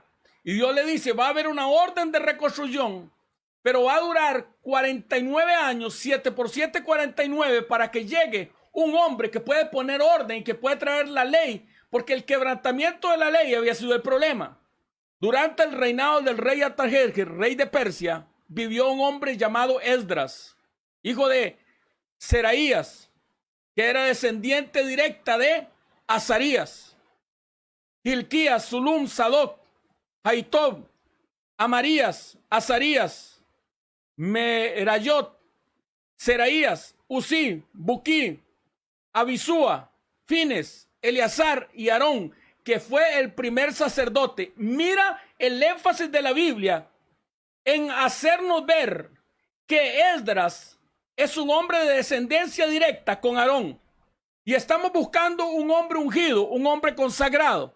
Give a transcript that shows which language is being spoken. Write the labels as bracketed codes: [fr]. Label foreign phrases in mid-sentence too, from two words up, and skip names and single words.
[es] Y Dios le dice, va a haber una orden de reconstrucción, pero va a durar 49 años, 7 por 7, 49, para que llegue un hombre que puede poner orden y que puede traer la ley, porque el quebrantamiento de la ley había sido el problema. Durante el reinado del rey Artajerjes, rey de Persia, vivió un hombre llamado Esdras, hijo de Seraías, que era descendiente directa de Azarías, Hilquías, Zulum, Sadoc, Jaitob, Amarías, Azarías, Merayot, Seraías, Usí, Buquí, Abisúa, Fines, Eleazar y Aarón, que fue el primer sacerdote. Mira el énfasis de la Biblia en hacernos ver que Esdras es un hombre de descendencia directa con Aarón. Y estamos buscando un hombre ungido, un hombre consagrado.